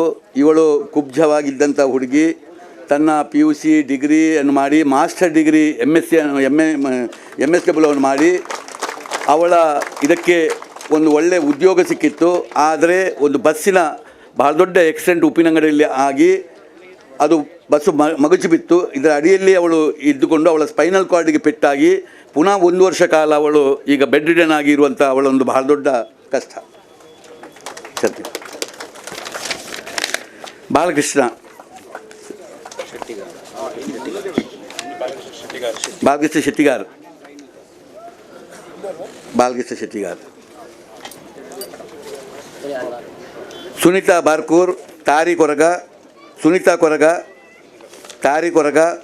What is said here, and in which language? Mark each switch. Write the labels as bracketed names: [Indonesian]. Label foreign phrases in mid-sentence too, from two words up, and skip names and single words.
[Kannada] ಇವಳು ಕುಬ್ಜವಾಗಿದ್ದಂಥ ಹುಡುಗಿ ತನ್ನ PUC ಡಿಗ್ರಿಯನ್ನು ಮಾಡಿ [English] master degree [Kannada] MSW ಮಾಡಿ ಅವಳ ಇದಕ್ಕೆ ಒಂದು ಒಳ್ಳೆಯ ಉದ್ಯೋಗ ಸಿಕ್ಕಿತ್ತು. ಆದರೆ ಒಂದು ಬಸ್ಸಿನ ಬಹಳ ದೊಡ್ಡ ಆಕ್ಸಿಡೆಂಟ್ ಉಪ್ಪಿನಂಗಡಿಯಲ್ಲಿ ಆಗಿ ಅದು ಬಸ್ಸು ಮಗುಚಿ ಬಿತ್ತು. ಇದರ ಅಡಿಯಲ್ಲಿ ಅವಳು ಇದ್ದುಕೊಂಡು ಅವಳ ಸ್ಪೈನಲ್ ಕಾರ್ಡಿಗೆ ಪೆಟ್ಟಾಗಿ ಪುನಃ 1 ವರ್ಷ ಕಾಲ ಅವಳು ಈಗ [English] bed ridden [Kannada] ಆಗಿರುವಂಥ ಅವಳೊಂದು ಬಹಳ ದೊಡ್ಡ ಕಷ್ಟ. ಸತ್ಯ. ಬಾಲಕೃಷ್ಣ ಶೆಟ್ಟಿಗಾರ್, ಸುನೀತಾ ಬಾರ್ಕೂರ್, ತಾರಿ ಕೊರಗ, ಸುನೀತಾ ಕೊರಗ, ತಾರಿ ಕೊರಗ,